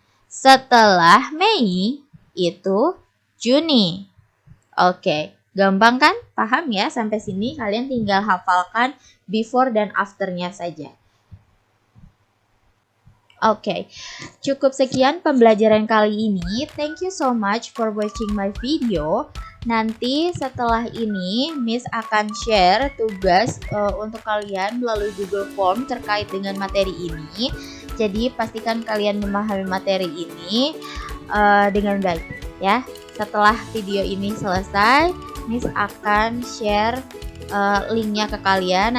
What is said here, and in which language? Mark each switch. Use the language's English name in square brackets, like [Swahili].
[Indonesian] Setelah Mei itu Juni. Oke, gampang kan? Paham ya? Sampai sini kalian tinggal hafalkan before dan after-nya saja. Oke, cukup sekian pembelajaran kali ini. [English] Thank you so much for watching my video. [Indonesian] Nanti setelah ini Miss akan share tugas untuk kalian melalui Google Form terkait dengan materi ini. Jadi pastikan kalian memahami materi ini dengan baik ya. Setelah video ini selesai, Miss akan share linknya ke kalian.